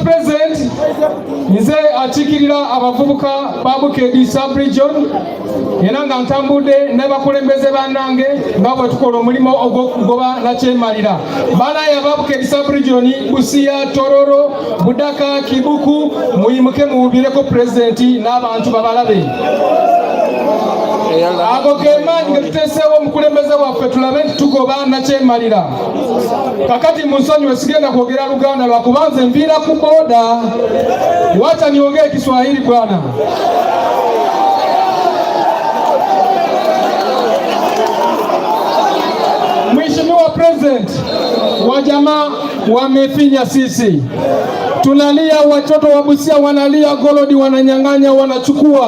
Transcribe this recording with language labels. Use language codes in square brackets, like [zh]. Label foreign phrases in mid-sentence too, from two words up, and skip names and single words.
[lg] President, nze achikirira abavubuka babukedi sub-region era nga ntambudde n'abakulembeze bannange nga bwe tukola omulimo ogw'okugoba nakyemalira banaye ababukedi sub-region Busia, Tororo, Budaka, Kibuku muyimuke muwubireko pulezidenti n'abantu babalabe. Ago kemaanyi ge tuteeseewo omukulembeze waffe tulabe nti tugoba nakyemalira. Kakati munsonyiwe sigenda kwogera Luganda lwakuba nze nviira ku boda. [sw] Wacha niongee Kiswahili bwana. Mheshimiwa President, wajamaa wamefinya sisi. Tunalia, watoto wa Busia wanalia, Golodi wananyang'anya, wanachukua.